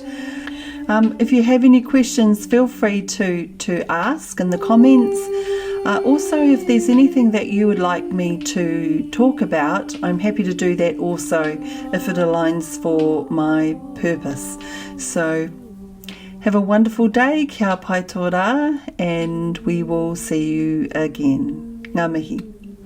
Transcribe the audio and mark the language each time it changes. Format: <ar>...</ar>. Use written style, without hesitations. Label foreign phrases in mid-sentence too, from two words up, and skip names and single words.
<en>If you have any questions, feel free to ask in the comments. Also, if there's anything that you would like me to talk about, I'm happy to do that also if it aligns for my purpose. So have a wonderful day,</en> <mi>kia pai tō rā,</mi> <en>and we will see you again.</en> <mi>Ngā mihi.</mi>